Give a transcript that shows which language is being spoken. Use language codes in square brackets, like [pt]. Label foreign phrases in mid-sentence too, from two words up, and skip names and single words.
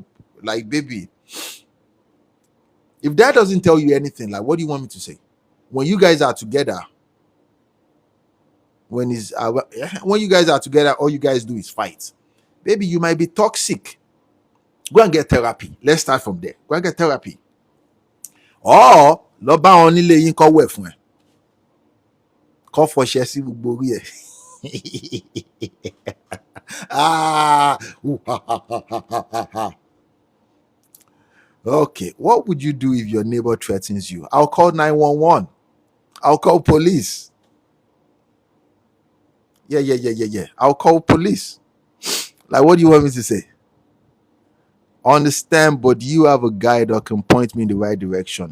[en] Like, baby, if that doesn't tell you anything, like, what do you want me to say? When you guys are together, when you guys are together, all you guys do is fight. Baby, you might be toxic. Go and get therapy. Let's start from there. Go and get therapy. [yo] Or lọ bá wọn nílé yín kọ́ wẹ̀ fún ẹ. Kọ́ fọṣẹ sí gbogbo orí ẹ. ah, ooh, ha, ha, ha, ha, ha, ha, ha. [en] Okay, what would you do if your neighbor threatens you? I'll call 911. I'll call police. Yeah, yeah, yeah, yeah, yeah. I'll call police. Like, what do you want me to say? Understand, but you have a guide that can point me in the right direction.